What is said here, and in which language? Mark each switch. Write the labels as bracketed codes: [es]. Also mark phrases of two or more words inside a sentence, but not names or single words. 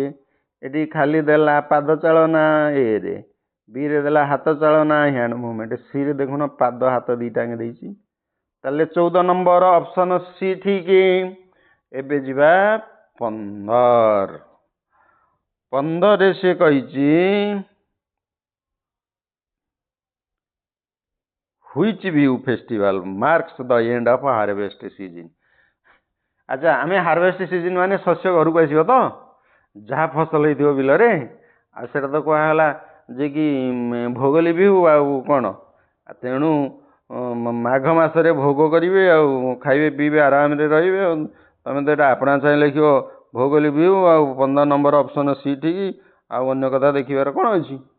[or] ଏଠି ଖାଲି ଦେଲା ପାଦ ଚାଳନା ଏରେ, ବିରେ ଦେଲା ହାତ ଚାଳନା [en] hand movement, [or] ସିରେ ଦେଖୁନ ପାଦ ହାତ ଦୁଇଟାଙ୍କେ ଦେଇଛି। ତାହେଲେ 14 ନମ୍ବର [en] option C [or] ଠିକ୍। ଏବେ ଯିବା 15ରେ ସେ କହିଛି [en] Which view festival marks the end of harvest season? [or] ଆଚ୍ଛା ଆମେ [en] harvest season [or] ମାନେ ଶସ୍ୟ ଘରକୁ ଆସିବ ତ, ଯାହା ଫସଲ ହେଇଥିବ ବିଲରେ, ଆଉ ସେଇଟା ତ କୁହାଗଲା ଯେ କି ଭୋଗୋଲି ବିହୁ ଆଉ କ'ଣ। ତେଣୁ ମାଘ ମାସରେ ଭୋଗ କରିବେ ଆଉ ଖାଇବେ ପିଇବେ ଆରାମରେ ରହିବେ ଆଉ ତମେ ତ ଏଇଟା ଆପଣା ଚାହିଁ ଲେଖିବ ଭୋଗ ଲିଭିଉ ଆଉ 15 ନମ୍ବର [en] option C [or] ଠିକ୍ ଆଉ ଅନ୍ୟ କଥା ଦେଖିବାର କ'ଣ ଅଛି।